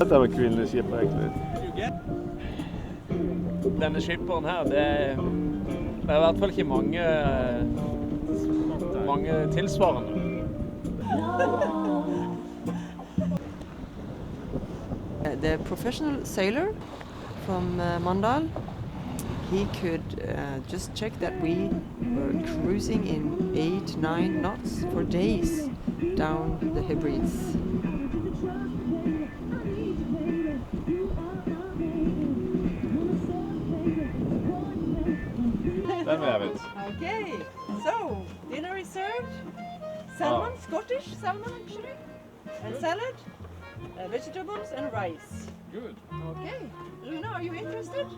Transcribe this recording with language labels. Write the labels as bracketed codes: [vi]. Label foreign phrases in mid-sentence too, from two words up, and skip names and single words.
[no] Dette var kvinnelig skip, egentlig. Denne skipperen her, det er i hvert fall ikke mange tilsvarende. [en] The professional sailor from Mandal, he could just check that we were cruising in 8-9 knots for days down the Hebrides. [no] Den vil jeg vite. [en] Okay, so dinner is served. Salmon, Scottish salmon actually, and salad, vegetables and rice. Good. Okay, Rune, are you interested?